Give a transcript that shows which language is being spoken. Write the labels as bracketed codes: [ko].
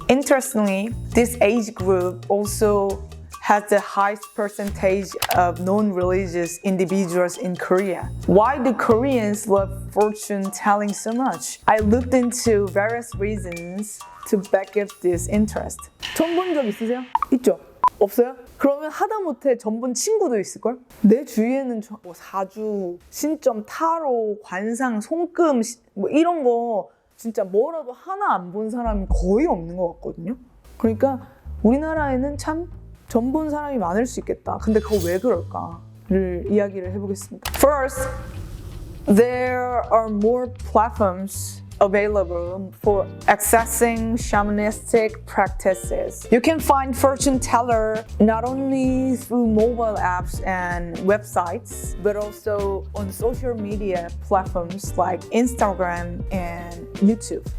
[en] Interestingly, this age group also has the highest percentage of non-religious individuals in Korea. Why do Koreans love fortune telling so much? I looked into various reasons to back up this interest. [ko] 전 본 적 있으세요? 있죠? 없어요? 그러면 하다못해 전 본 친구도 있을걸? 내 주위에는 뭐 사주, 신점, 타로, 관상, 손금 뭐 이런 거 진짜 뭐라도 하나 안 본 사람이 거의 없는 것 같거든요. 그러니까 우리나라에는 참 전 본 사람이 많을 수 있겠다. 근데 그거 왜 그럴까를 이야기를 해보겠습니다. [en] First, there are more platforms available for accessing shamanistic practices. You can find fortune teller not only through mobile apps and websites, but also on social media platforms like Instagram and YouTube.